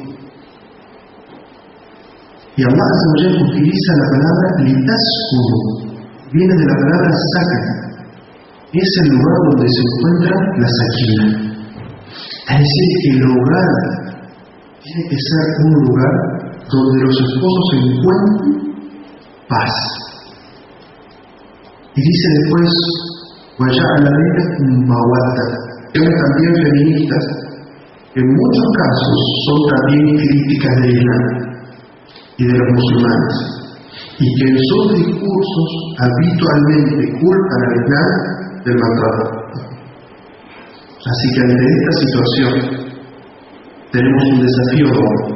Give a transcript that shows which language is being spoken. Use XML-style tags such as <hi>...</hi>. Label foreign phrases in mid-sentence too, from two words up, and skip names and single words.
<es>Y Allah utiliza la palabra litaskunu, viene de la palabra sakan, es el lugar donde se encuentra la sakina. Es decir, que el hogar tiene que ser un lugar donde los esposos encuentren paz. Y dice después,</es> <ar>وَجَعَلَ بَيْنَكُمْ مَوَدَّةً.</ar> <es>También feministas, que en muchos casos son también críticas del Islam y de los musulmanes, y que en sus discursos habitualmente culpan al Islam del maltrato. Así que ante esta situación tenemos un desafío doble.</es>